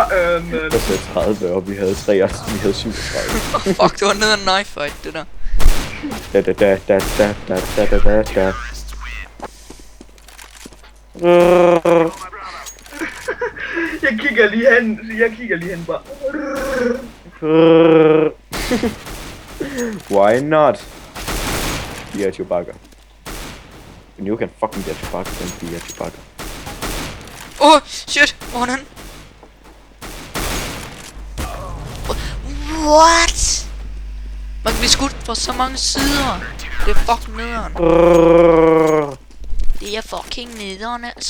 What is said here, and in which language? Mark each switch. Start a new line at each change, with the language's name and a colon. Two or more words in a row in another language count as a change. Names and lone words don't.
Danish: Der sagde 30 og vi havde 37. Fuck, det var nede af en
English: knife fight,
Danish: det der. Da. Jeg kigger lige hen bare.
English: Why not? Be at Chewbacca. And you can fucking get Chewbacca, then be at Chewbacca. Oh, shit,
Danish: hvor er han? What? Man kan blive skudt fra så mange sider. Det er fucking nederen. Det er fucking nederen, altså.